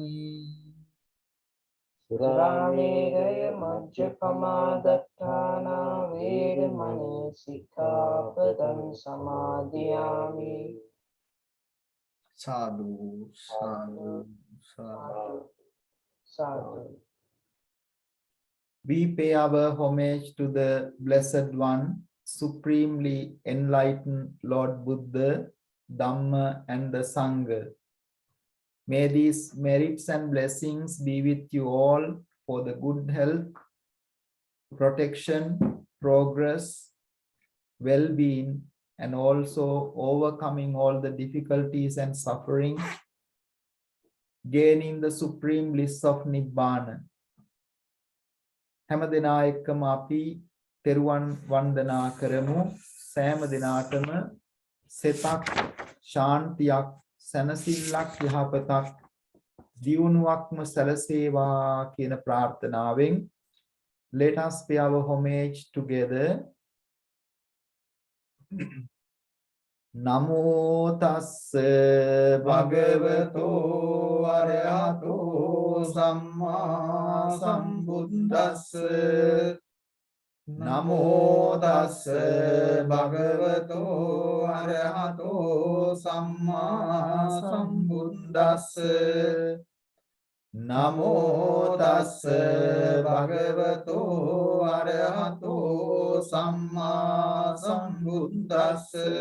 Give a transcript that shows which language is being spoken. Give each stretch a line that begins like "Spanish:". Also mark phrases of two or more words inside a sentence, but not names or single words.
Pali: Surameraya majjapamādattāna veramani sikkhapadang samadhiyami. Sadhu, sadhu, sadhu. Sadhu.
English: We pay our homage to the Blessed One, supremely enlightened Lord Buddha, Dhamma, and the Sangha. May these merits and blessings be with you all for the good health, protection, progress, well-being, and also overcoming all the difficulties and suffering, gaining the supreme bliss of Nibbana.
Sinhala: හැම දෙනා එක්කම අපි තෙරුවන් වන්දනා කරමු. සෑම දිනාටම සෙතක්, ශාන්තියක්, සැනසෙල්ලක්, යහපතක්, දියුණුවක්ම සැලසේවා කියන ප්‍රාර්ථනාවෙන්
English: let us pay our homage together.
Pali: නමෝ තස්ස භගවතෝ අරහතෝ සම්මා සම්බුද්දස්ස නමෝ තස්ස භගවතෝ අරහතෝ සම්මා සම්බුද්දස්ස නමෝ තස්ස භගවතෝ අරහතෝ සම්මා සම්බුද්දස්ස